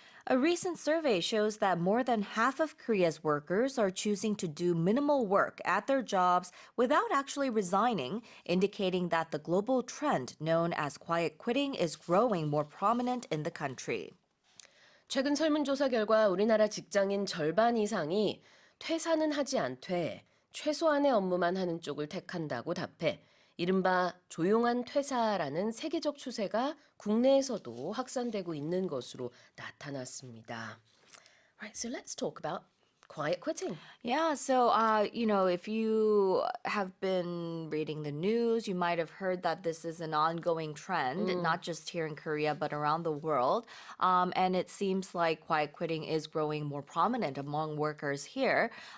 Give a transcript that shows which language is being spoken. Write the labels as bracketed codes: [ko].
[en] A recent survey shows that more than half of Korea's workers are choosing to do minimal work at their jobs without actually resigning, indicating that the global trend known as quiet quitting is growing more prominent in the country. [ko] 최근 설문조사 결과 우리나라 직장인 절반 이상이 퇴사는 하지 않되 최소한의 업무만 하는 쪽을 택한다고 답해 이른바 조용한 퇴사라는 세계적 추세가 국내에서도 확산되고 있는 것으로 나타났습니다. [en] Right, so let's talk about quiet quitting. Yeah, so, if you have been reading the news, you might have heard that this is an ongoing trend, not just here in Korea, but around the world. And it seems like quiet quitting is growing more prominent among workers here.